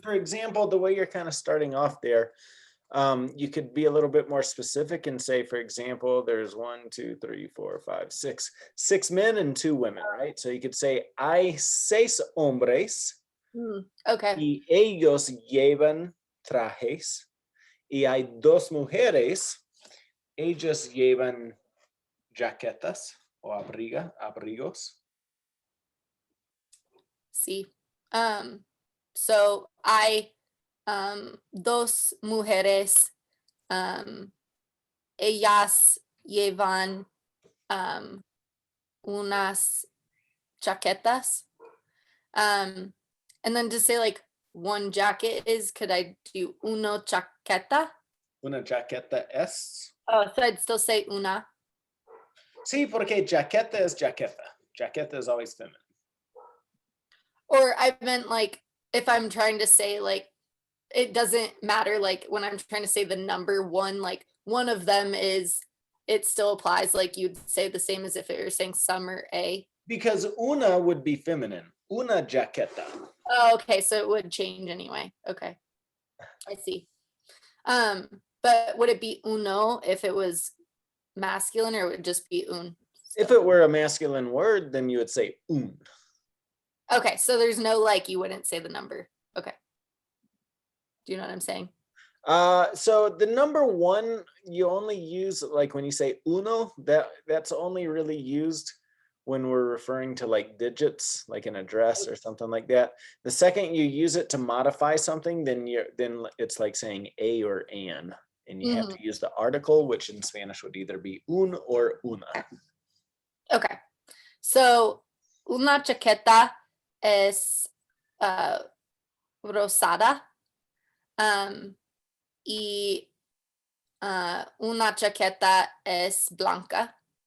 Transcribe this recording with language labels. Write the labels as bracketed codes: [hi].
[en] for example, the way you're kind of starting off there, you could be a little bit more specific and say, for example, there's 1, 2, 3, 4, 5, 6 men and 2 women, right? So you could say, [es] hay 6 hombres [en] okay. [es] y ellos llevan trajes y hay 2 mujeres, ellos llevan jaquetas o abrigos. Sí. So hay dos mujeres. Ellas llevan unas chaquetas. [en] And then to say like one jacket is, could I do [es] uno chaqueta? Una jaqueta es. [en] Oh, so I'd still say una. [es] Sí, porque jaqueta es jaqueta. [en] Jaqueta is always feminine. Or I meant like if I'm trying to say like it doesn't matter like when I'm trying to say the number one, like one of them is it still applies like you'd say the same as if it were saying some or a. Because una would be feminine. [es] Una jaqueta. [en] Oh, okay, so it would change anyway. Okay. I see. But would it be uno if it was masculine or would it just be un? If it were a masculine word, then you would say un. Okay, so there's no like you wouldn't say the number. Okay. Do you know what I'm saying? So the number 1 you only use like when you say uno, that's only really used when we're referring to like digits, like an address or something like that. The second you use it to modify something, then it's like saying a or an, and you have to use the article, which in Spanish would either be un or una. Okay. [es] So una chaqueta es rosada. Y una chaqueta es blanca.